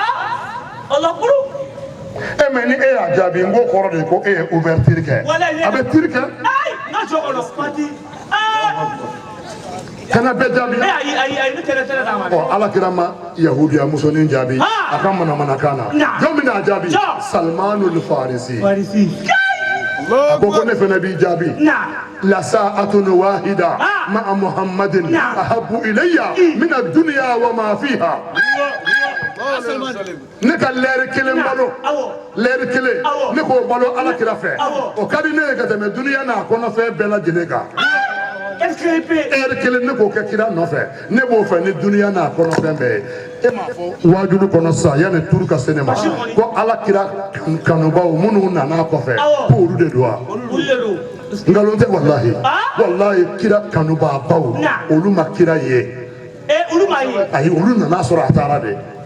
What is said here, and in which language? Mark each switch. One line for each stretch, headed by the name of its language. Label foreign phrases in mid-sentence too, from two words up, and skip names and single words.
Bambara: mais ni e y'a jaabi n ko kɔrɔ de ko e ye ouverture kɛ a bɛ tiri kɛ kana bɛɛ jaabi ala kira ma yahudiya musonin jaabi a ka manamanakan na jɔn bɛ n'a jaabi Salmanul Farisi a ko ne fana b'i jaabi la
Arabic: ساعة واحدة مع محمد أحب إلي من الدنيا وما فيها
Bambara: ne ka lɛri kelen balo lɛri kelen ne k'o balo ala kira fɛ o ka di ne ye ka tɛmɛ duniya n'a kɔnɔfɛn bɛɛ lajɛlen kan ɛri kelen ne k'o kɛ kira nɔfɛ ne b'o fɛ ni duniya n'a kɔnɔfɛn bɛɛ ye e m'a fɔ wajulu kɔnɔ sa yanni turu ka se ne ma ko ala kira kanubaw minnu nana kɔfɛ ko olu de don wa nkalon tɛ walahi kira kanubaabaw olu ma kira ye ayi olu nana sɔrɔ a taara de